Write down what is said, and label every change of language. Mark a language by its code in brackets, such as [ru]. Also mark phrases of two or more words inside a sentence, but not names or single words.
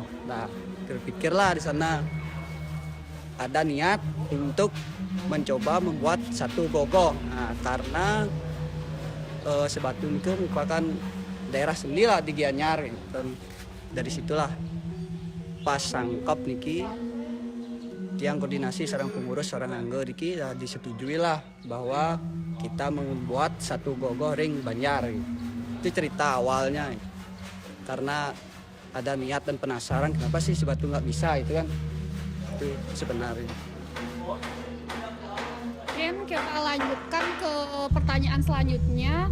[id] Nah, terpikirlah di sana ada niat untuk mencoba membuat satu ogoh-ogoh. Nah, karena Sebatu itu merupakan daerah seni lah di Gianyar. Dan dari situlah pas [ban] sangkap niki tiang koordinasi sarang pengurus sarang anggo niki [id] disetujui lah bahwa kita membuat satu ogoh-ogoh ring Banjar. Itu cerita awalnya. Karena ada niat dan penasaran kenapa sih Sebatu nggak bisa itu kan. Itu sebenarnya. Mungkin kita lanjutkan ke pertanyaan selanjutnya.